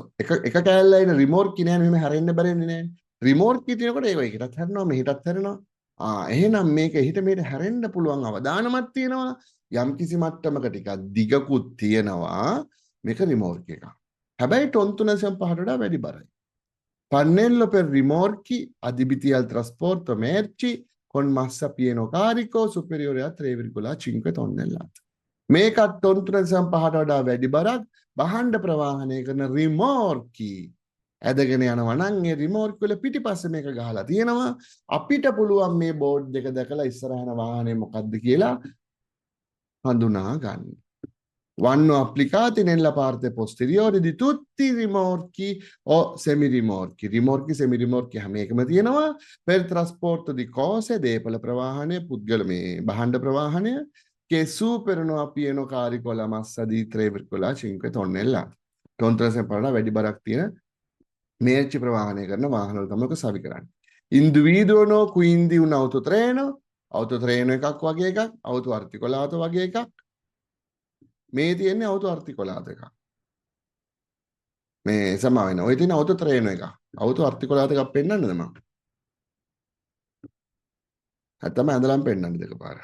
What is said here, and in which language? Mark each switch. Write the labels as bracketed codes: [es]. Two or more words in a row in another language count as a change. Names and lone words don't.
[si] එක කෑල්ලයින රිමෝර්ක් කියන්නේ මෙහෙම හැරෙන්න බැරෙන්නේ නැහැ. රිමෝර්ක් කියනකොට ඒක එකටත් හැරෙනවා මෙහෙටත් හැරෙනවා. එහෙනම් මේක හිත මෙහෙට හැරෙන්න පුළුවන් අවදානමක් තියෙනවා. යම් කිසි මට්ටමක ටිකක් දිගකුත් තියෙනවා. මේක rimorchi එකක්. හැබැයි ටොන් 3.5ට වඩා වැඩි බරයි. [it] pannello per rimorchi adibiti al trasporto merci con massa pieno carico superiore a 3,5 tonnellate. [si] මේකත් ටොන් 3.5ට වඩා වැඩි බරක් භාණ්ඩ ප්‍රවාහනය කරන රිමෝර්කි ඇදගෙන යනවා නම් ඒ රිමෝර්කි වල පිටිපස්සේ මේක ගහලා තියෙනවා. අපිට පුළුවන් මේ බෝඩ් දෙක දැකලා ඉස්සරහන වාහනේ මොකද්ද කියලා හඳුනා ගන්න. [it] Vanno applicati nella parte posteriore di tutti i rimorchi o semirimorchi. Rimorchi, semirimorchi [si] හැම එකම තියෙනවා. [it] Per trasporto di cose, [si] දේපල ප්‍රවාහනය, පුද්ගල මේ භාණ්ඩ ප්‍රවාහනය [it] che superano a pieno carico la massa di 3,5 tonnellate. [si] ටොන් 3.5 වැඩි බරක් තියෙන මේර්චි ප්‍රවාහනය කරන වාහනවල තමයි ඔක සවි කරන්නේ. [it] Individuano quindi un autotreno, autotreno [si] එකක් වගේ එකක්, [it] auto articolato [si] වගේ එකක්. මේ තියෙන්නේ [it] auto articolato [si] එකක්. මේ සමා වෙන. ඔය තියෙන autotreno එකක්. [it] auto articolato [si] එකක් පෙන්නන්නද මම? නැත්තම් ඇඳලම් පෙන්නන්න දෙක පාර.